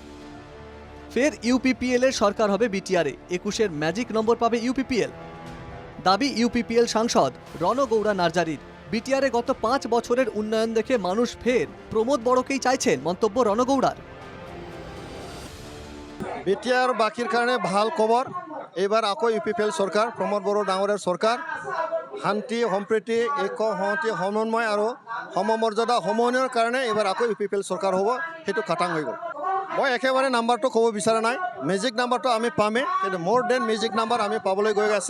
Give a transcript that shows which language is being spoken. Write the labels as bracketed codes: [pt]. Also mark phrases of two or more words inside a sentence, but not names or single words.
[bn] ফের ইউপিপিএল এর সরকার হবে বিটিআরে, 21-এর ম্যাজিক নম্বর পাবে ইউপিপিএল। দাবি ইউপিপিএল সাংসদ রণগৌড়া নার্জারির। বিটিআরে গত 5 বছরের উন্নয়ন দেখে মানুষ ফের প্রমোদ বড়কেই চাইছেন, মন্তব্য রণগৌড়ার। বিটিআর বাকির কারণে ভাল খবর। [as] এবার আকৌ ইউপিপিএল সরকার, প্রমোদ বড়ো ডাঙরের সরকার শান্তি সম্প্ৰীতি ঐক্য সংহতি সমন্বয় আৰু সমমৰ্যাদা সমন্বয়ৰ কাৰণে এবাৰ আকৌ ইউপিপিএল সরকার হ'ব, সেইটো খাটাং হৈ গ'ল। মই একেবাৰে নাম্বাৰটো ক'ব বিচৰা নাই, মেজিক নাম্বাৰটো আমি পামেই, কিন্তু মোৰ দেন মেজিক নাম্বাৰ আমি পাবলৈ গৈ আছে।